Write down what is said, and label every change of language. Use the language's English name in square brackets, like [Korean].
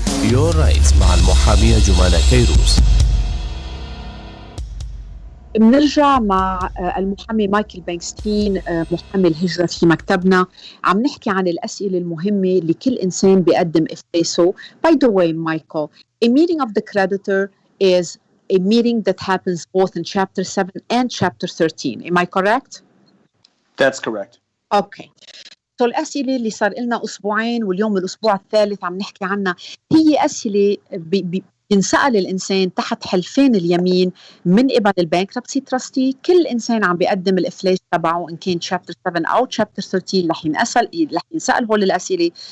[Arabic] Your Rights مع المحامية جومانا كيروز. بنرجع مع المحامي مايكل بانكستين، محامي الهجرة في مكتبنا. عم نحكي عن الأسئلة المهمة لكل إنسان بيقدم إفلاسه. [English] By the way, Michael, a meeting of the creditor is a meeting that happens both in Chapter 7 and Chapter 13. Am I correct? That's correct. Okay. [Arabic] So الأسئلة اللي صار لنا أسبوعين واليوم الأسبوع الثالث عم نحكي عنها هي أسئلة بينسأل الإنسان تحت حلفين اليمين من قبل البانكربسي تراستي. كل إنسان عم بيقدم الإفلاس تبعه إن كان Chapter 7 أو Chapter 13 رح ينسأل هول الأسئلة.